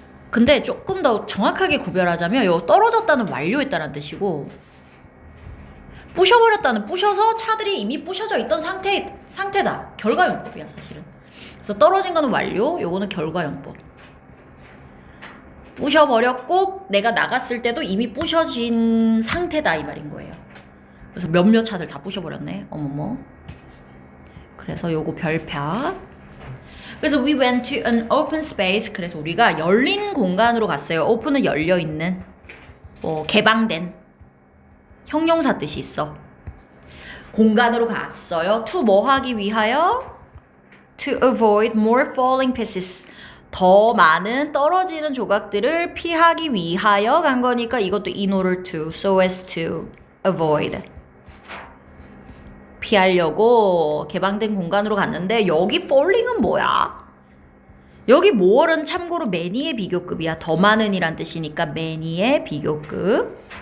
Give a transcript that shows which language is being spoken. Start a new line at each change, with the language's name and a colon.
Korean: 근데 조금 더 정확하게 구별하자면 요 떨어졌다는 완료했다는 뜻이고 부셔버렸다는 부셔서 차들이 이미 부셔져 있던 상태다. 결과용법이야 사실은. 그래서 떨어진 거는 완료, 요거는 결과용법. 부셔버렸고 내가 나갔을 때도 이미 부셔진 상태다 이 말인 거예요. 그래서 몇몇 차들 다 부셔버렸네. 어머머. 그래서 요거 별표. 그래서
English: we went to an open space.
Korean: 그래서 우리가 열린 공간으로 갔어요. open은 열려있는, 뭐 개방된 형용사 뜻이 있어. 공간으로 갔어요.
English: to
Korean: 뭐 하기 위하여?
English: To avoid more falling pieces.
Korean: 더 많은 떨어지는 조각들을 피하기 위하여 간 거니까 이것도
English: in order to, so as to avoid.
Korean: 피하려고 개방된 공간으로 갔는데 여기 falling은 뭐야? 여기 more는 참고로 many의 비교급이야. 더 많은이란 뜻이니까 many의 비교급.